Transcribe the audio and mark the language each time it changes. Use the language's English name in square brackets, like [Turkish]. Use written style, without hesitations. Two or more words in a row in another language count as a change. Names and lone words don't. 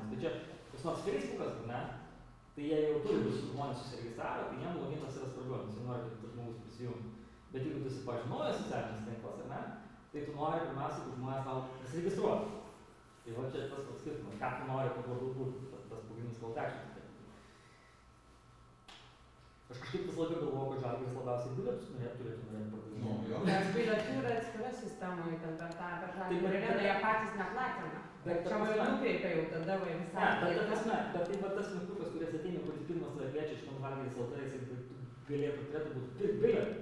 [Lithuanian] Tai čia, kas nors Facebookas, ne? Tai jie jau turi visus žmonės susiregistravę, tai jiem loginas yra svarbiau, nes jie nori, kad tas žmogus prisijungtų. Bet jeigu tu esi pažinojęs socialinis tinklas, ar ne? Tai tu nori pirmiausia, kad žmonės tau prisiregistruotų. Tai va čia tas pats skirtumas. Ką tu nori, kad labiau būtų tas pagrindinis [English] call to action. [Lithuanian] Aš kažkaip vis labiau galvoju, kad Žalgiris labiausiai bilietus turėtų pardavimą. Nes bilietų yra atskira sistema, ten per tą Žalgirio areną jie patys neplatina. Bet čia va nukreipia jau tada va visai. Ne, bet tai va tas mygtukas, kuris ateina, kuris pirmas tave kviečia šitam Žalgiris LT, jisai turėtų būti pirk bilietą.